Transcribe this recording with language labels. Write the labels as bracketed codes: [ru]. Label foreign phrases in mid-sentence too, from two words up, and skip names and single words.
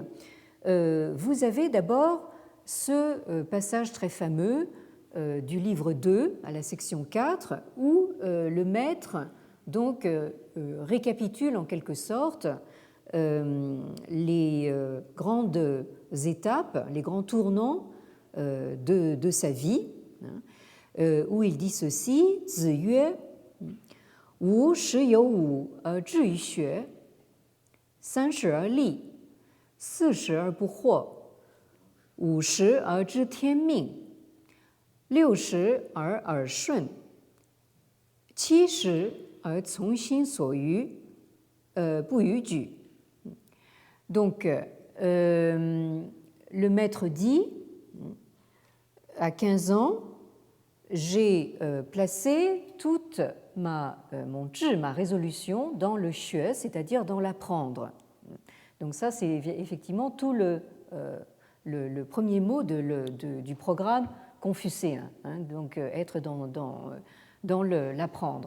[fr] Vous avez d'abord ce passage très fameux du livre 2 à la section 4 où le maître donc récapitule en quelque sorte les grandes étapes, les grands tournants de sa vie, où il dit ceci: [zh] 子曰，吾十有五志于学, 30而立，40而不惑，50而知天命，60而耳顺， 70而从心所欲，不逾矩。 [fr] Donc, le maître dit, à 15 ans, j'ai placé toute mon zhi, ma résolution, dans le xue, c'est-à-dire dans l'apprendre. Donc ça, c'est effectivement tout le premier mot du programme confucéen, hein, donc être dans l'apprendre.